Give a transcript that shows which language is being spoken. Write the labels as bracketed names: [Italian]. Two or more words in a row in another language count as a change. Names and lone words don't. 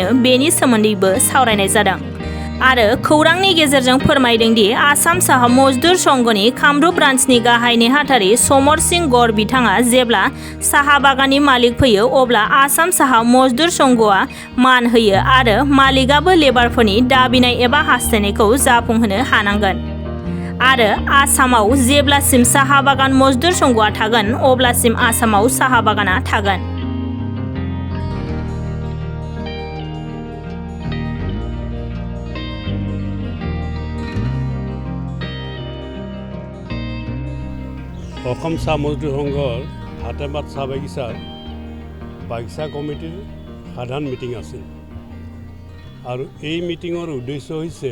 [Bodo] बेनि सोमोन्दैबो सावरायनाय जादों आरो खौरांनि गेजेरजों फोरमायदों दि आसाम साहा मजदुर संघनि कामरुप ब्रान्चनि गाहाय नेहाथारि समर सिंह गर बिथाङा जेब्ला साहा बागाननि मालिक फैयो अब्ला आसाम साहा मजदुर संघआ मान होयो आरो मालिकआबो लेबारफोरनि दाबिनाय एबा हास्थायनायखौ जाफुंहोनो हानांगोन आरो आसामाव जेब्लासिम साहा बागान मजदुर संघआ थागोन अब्लासिम आसामाव साहा बागाना थागोन। [Assamese] অসম চাহ মজদুৰ সংঘৰ ফাতেমাবাদ চাহ বাগিচা কমিটিৰ সাধাৰণ মিটিং আছিল আৰু এই মিটিঙৰ উদ্দেশ্য হৈছে